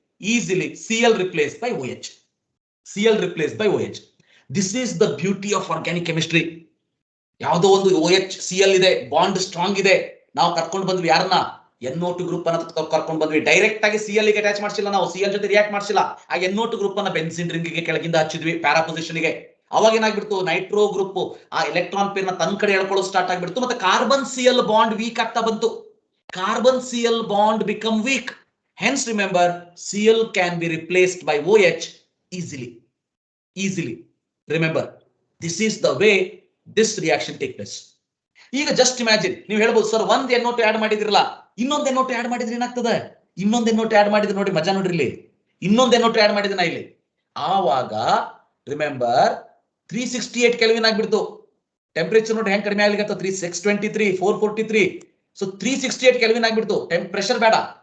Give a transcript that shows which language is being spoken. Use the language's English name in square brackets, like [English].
[English] easily Cl replaced by OH. Cl replaced by OH. This is the beauty of organic chemistry. [Kannada] ಯಾವುದೋ ಒಂದು OH Cl ಇದೆ, bond strong ಇದೆ, ನಾವು ಕರ್ಕೊಂಡು ಬಂದ್ವಿ ಯಾರನ್ನ, NO2 ಗ್ರೂಪ್ ಅನ್ನ ಕರ್ಕೊಂಡು ಬಂದ್ವಿ. ಡೈರೆಕ್ಟ್ ಆಗಿ Cl ಗೆ ಅಟ್ಯಾಚ್ ಮಾಡಿಸಿಲ್ಲ, ನಾವು Cl ಜೊತೆ ರಿಯಾಕ್ಟ್ ಮಾಡಿಸಿಲ್ಲ. ಆ NO2 ಗ್ರೂಪ್ ಅನ್ನ ಬೆನ್ಸಿನ್ ರಿಂಗ್ಗೆ ಕೆಳಗಿಂದ ಹಚ್ಚಿದ್ವಿ ಪ್ಯಾರಾ ಪೊಸಿಷನ್ ಗೆ. ಅವಾಗ ಏನಾಗ್ಬಿಡ್ತು, ನೈಟ್ರೋ ಗ್ರೂಪ್ ಆ ಎಲೆಕ್ಟ್ರಾನ್ ಪೇರ್ ನ ತನ್ನ ಕಡೆ ಎಳ್ಕೊಳ್ಳೋದು ಸ್ಟಾರ್ಟ್ ಆಗ್ಬಿಡ್ತು. ಮತ್ತೆ ಕಾರ್ಬನ್ Cl ಬಾಂಡ್ ವೀಕ್ ಆಗ್ತಾ ಬಂತು. [English] Carbon Cl bond become weak. Hence remember, Cl can be replaced by OH easily. Remember, this is the way this reaction takes place. [Kannada] ಈಗ just imagine, ನೀವು ಹೇಳ್ಬೋದು ಸರ್ ಒಂದ್ NO2 add ಮಾಡಿದ್ರಲ್ಲ, ಇನ್ನೊಂದು NO2 add ಮಾಡಿದ್ರೆ ಏನಾಗ್ತದೆ, ಇನ್ನೊಂದು NO2 ಆಡ್ ಮಾಡಿದ್ರೆ ನೋಡಿ ಮಜಾ ನೋಡ್ರಿ, ಇಲ್ಲಿ ಇನ್ನೊಂದು NO2 ಆಡ್ ಮಾಡಿದ್ರೆ ಇಲ್ಲಿ ಆವಾಗ ರಿಮೆಂಬರ್ 368 ಕೆಲ್ವಿನ್ ಆಗ್ಬಿಡ್ತು. ಟೆಂಪರೇಚರ್ ನೋಡಿ ಹೆಂಗ್ ಕಡಿಮೆ ಆಗ್ಲಿಕ್ಕೆ 623 443. ಸೊ 368 ಕೆಲ್ವಿನ್ ಆಗ್ಬಿಡ್ತು. ಪ್ರೆಷರ್ ಬೇಡ.